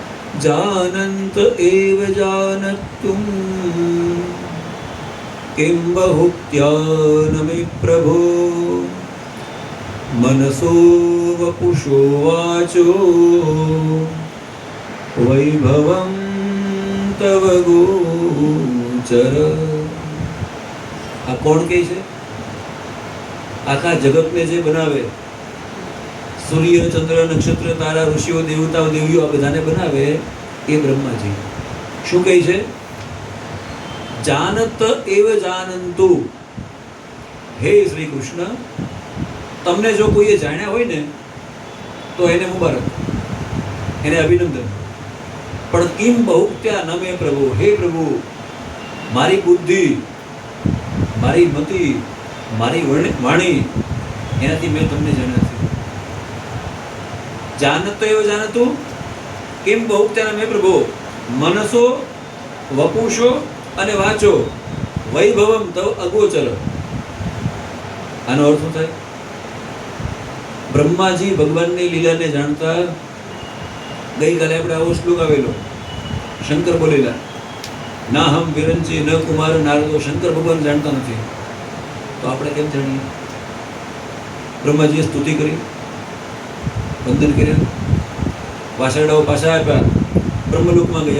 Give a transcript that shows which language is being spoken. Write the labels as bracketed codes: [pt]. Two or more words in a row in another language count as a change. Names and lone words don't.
[sa] जानन्त एव जानत्तुं किं बहुक्त्या न मे प्रभो मनसो वपुषो वाचो वैभवं तव गोचर। [gu] આ કોણ કે છે? આખા જગત ને જે બનાવે, સૂર્ય ચંદ્ર નક્ષત્ર તારા ઋષિઓ દેવતાઓ દેવીઓ આ બધાને બનાવે એ બ્રહ્માજી। શું કહે છે? [sa] जानत एव जानंतु। [gu] હે શ્રી કૃષ્ણ, તમને જો કોઈ જાણ્યા હોય ને તો એને મુબારક, એને અભિનંદન। પણ [sa] किम बहुक्त्या न मे प्रभु, [gu] હે પ્રભુ મારી બુદ્ધિ મારી મતિ મારી વાણી એનાથી મેં તમને જાણ્યા છે। [sa] जानत एव जानतु किम बहुक्त्या न मे प्रभु मनसो वपुषो अने वाचो वैभवम तव अगोचर। [gu] આનો અર્થ શું થાય? બ્રહ્માજી ભગવાનની લીલાને જાણતા। ગઈ કાલે આપણે આવો શ્લોક આવેલો, શંકર બોલેલા, [sa] ના હમ વિરંચી ન કુમાર નારદો। [gu] શંકર ભગવાન જાણતા નથી તો આપણે કેમ જાણીએ? બ્રહ્માજીએ સ્તુતિ કરી, વંદન કર્યા, વાસરડાઓ પાછા આપ્યા, બ્રહ્મલોકમાં ગયા।